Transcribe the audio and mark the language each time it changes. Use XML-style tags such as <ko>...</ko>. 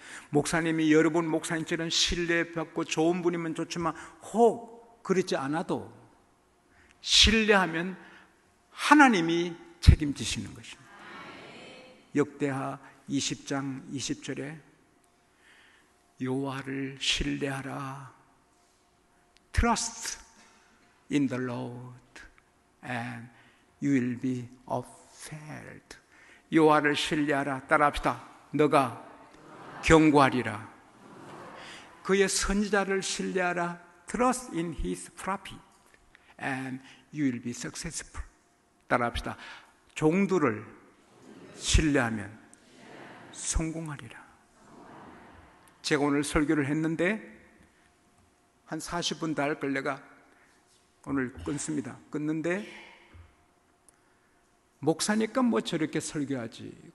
<ko>목사님이 여러분 목사님처럼 신뢰받고 좋은 분이면 좋지만 혹 그렇지 않아도 신뢰하면 하나님이 책임지시는 것입니다. 역대하 20장 20절에 여호와를 신뢰하라.</ko> <en>Trust in the Lord and you will be upheld.</en> <ko>여호와를 신뢰하라. 따라합시다. 너가 견고하리라. 그의 선지자를 신뢰하라.</ko> <en>Trust in his prophet and you will be successful.</en> <ko>따라합시다. 종들을 신뢰하면 성공하리라. 제가 오늘 설교를 했는데 한 40분 다 할 걸 내가 오늘 끊습니다. 끊는데 목사니까 뭐 저렇게 설교하지.</ko>